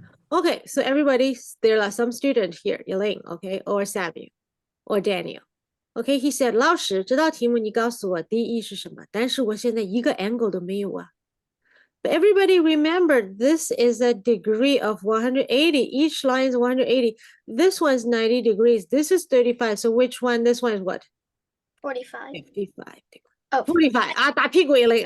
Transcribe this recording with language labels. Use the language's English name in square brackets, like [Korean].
[English] Okay, so everybody, there are some students here, Elaine, okay, or Samuel, or Daniel. Okay, he said, [Chinese] 老师，这道题目你告诉我 DE 是什么？但是我现在一个 angle 都没有啊。 [English] But everybody remember, this is a degree of 180. Each line is 180. This one's 90 degrees. This is 35. So which one? This one is what? 45. 55 degrees. Oh, 45. [Chinese] Ah, 打屁股 Elaine.